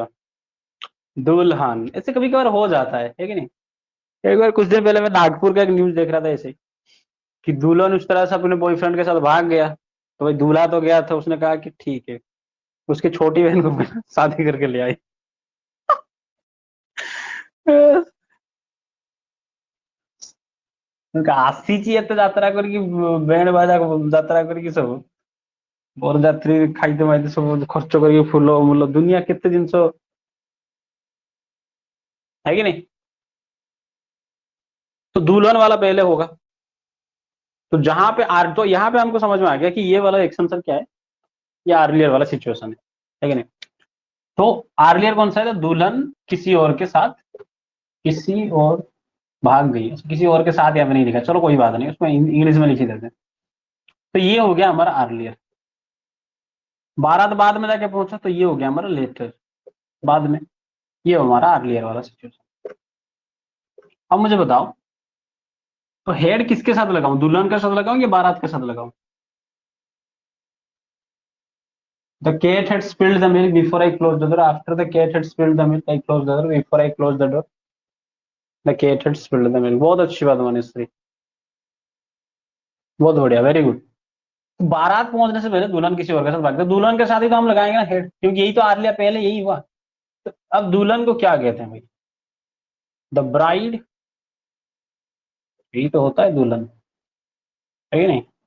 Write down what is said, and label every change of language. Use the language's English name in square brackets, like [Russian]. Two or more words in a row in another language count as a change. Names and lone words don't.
[Hindi] दुल्हन। ऐसे कभी कभार हो जाता है कि नहीं? एक बार कुछ दिन पहले मैं नागपुर का एक न्यूज देख रहा था ऐसे ही, कि दुल्हन उस तरह से अपने बॉयफ्रेंड के साथ भाग गया, तो भाई दूल्हा तो गया था, उसने कहा कि ठीक है, उसकी छोटी बहन को शादी करके ले आई। [Odia] ଆସିଛି ଏତେ ଯାତ୍ରା କରିକି ବ୍ୟାଣ୍ଡ ବାଜା ଯାତ୍ରା କରିକି ସବୁ ବରଯାତ୍ରୀ ଖାଇତେ ମାଇତେ ସବୁ ଖର୍ଚ୍ଚ କରିକି ଫୁଲ ମୁଲ ଦୁନିଆ କେତେ ଜିନିଷ [Hindi] है कि नहीं। तो दुल्हन वाला पहले होगा। तो जहां पे आर तो यहाँ पे हमको समझ में आ गया कि ये वाला एक्सटेंशन क्या है, ये आर्लियर वाला सिचुएशन है कि नहीं। तो आर्लियर कौन सा है, तो दुल्हन किसी और के साथ, किसी और भाग गई है, किसी और के साथ यहाँ पे नहीं लिखा, चलो कोई बात नहीं, उसमें इंग्लिश में लिख ही देते हैं। तो ये हो गया हमारा आर्लियर। बारात बाद में जाके पहुंचा तो ये हो गया हमारा लेटर, बाद में। ये हमारा आर्लियर वाला सिचुएशन। अब मुझे बताओ, तो हेड किसके साथ लगाऊं, दुल्हन के साथ लगाऊं या बारात के साथ लगाऊं। [English] The cat had spilled the milk before I closed the door. After the cat had spilled the milk, I closed the door. Before I closed the door, the cat had spilled the milk. [Hindi] बहुत अच्छी बात मनीश्री, बहुत बढ़िया, [English] very good. [Hindi] बारात पहुंचने से पहले दुल्हन किसी और के साथ भागता, दुल्हन के साथ ही तो हम लगाएंगे ना हेड, क्योंकि यही तो आर्लिया पहले यही हुआ। तो अब दुल्हन को क्या कहते हैं भाई, [English] the bride, [Hindi] यही तो होता है दुल्हन, है कि नहीं।